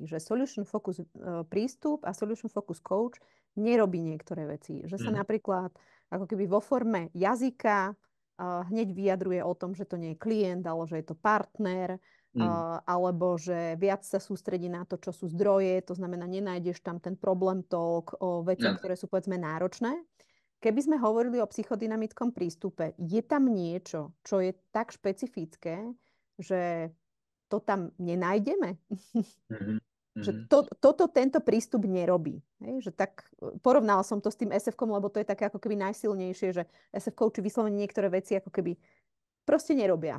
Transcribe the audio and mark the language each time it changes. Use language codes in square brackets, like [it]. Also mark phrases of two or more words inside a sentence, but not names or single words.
[sk] Že Solution Focus prístup a Solution Focus coach nerobí niektoré veci. Že sa napríklad ako keby vo forme jazyka hneď vyjadruje o tom, že to nie je klient, ale že je to partner, alebo že viac sa sústredí na to, čo sú zdroje, to znamená, nenájdeš tam ten [en] problem talk [sk] o veciach, ktoré sú povedzme náročné. Keby sme hovorili o psychodynamickom prístupe, je tam niečo, čo je tak špecifické, že to tam nenájdeme? Že tento prístup nerobí. Hej? Že tak, porovnala som to s tým SF-kom, lebo to je také ako keby najsilnejšie, že SF-kovči vyslovene niektoré veci ako keby proste nerobia.